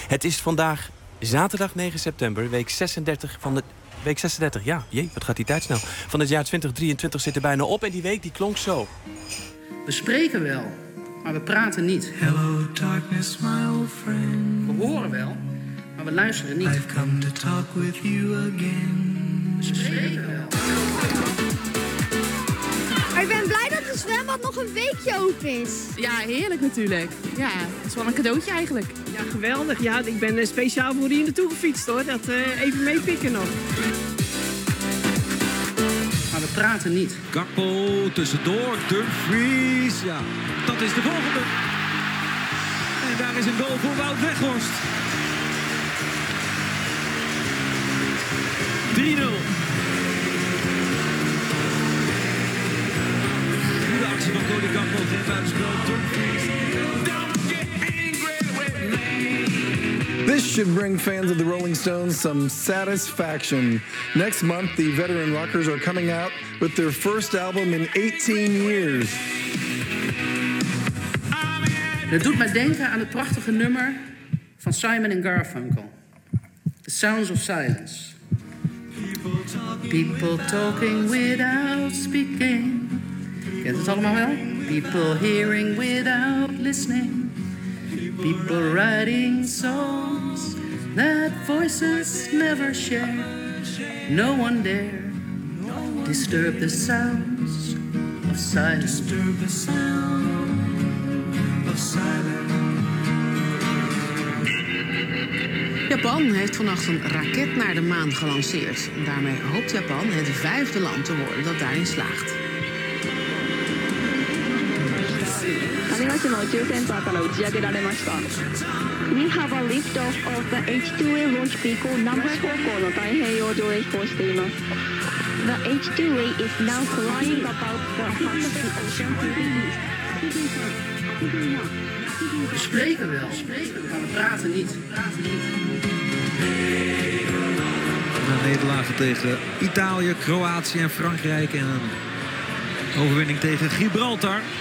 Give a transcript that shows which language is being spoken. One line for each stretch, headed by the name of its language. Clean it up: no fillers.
Dutch: Het is vandaag zaterdag 9 september, week 36 van de... Week 36, ja, jee, wat gaat die tijd snel. Van het jaar 2023 zit er bijna op en die week die klonk zo. We spreken wel, maar we praten niet.
English: Hello darkness, my old friend.
Dutch: We horen wel, maar we luisteren niet.
English: I've come to talk with you again.
Dutch: We spreken wel. Ik ben blij dat het zwembad nog een weekje open is. Ja, heerlijk natuurlijk. Ja, het is wel een cadeautje eigenlijk. Ja, geweldig. Ja, ik ben speciaal voor hier naartoe gefietst hoor. Dat even meepikken nog. Maar we praten niet. Gakpo tussendoor, Dumfries. Ja, dat is de volgende. En daar is een goal voor Wout Weghorst. 3-0.
English: This should bring fans of the Rolling Stones some satisfaction. Next month, the veteran rockers are coming out with their first album in 18 years.
Dutch: Het doet mij denken aan het prachtige nummer van Simon & Garfunkel.
English: The Sounds of Silence. People talking without speaking.
Dutch: Kent het allemaal wel?
English: People hearing without listening. People writing songs that voices never share. No one dare disturb the sounds of silence. Disturb the sound of silence.
Dutch: Japan heeft vannacht een raket naar de maan gelanceerd. Daarmee hoopt Japan het 5e land te worden dat daarin slaagt.
English: We have a lift off of the H2A launch vehicle number 4. The H2A is now flying about the ocean.
Dutch: We spreken wel, we praten niet. Nederlaag tegen Italië, Kroatië en Frankrijk en een overwinning tegen Gibraltar.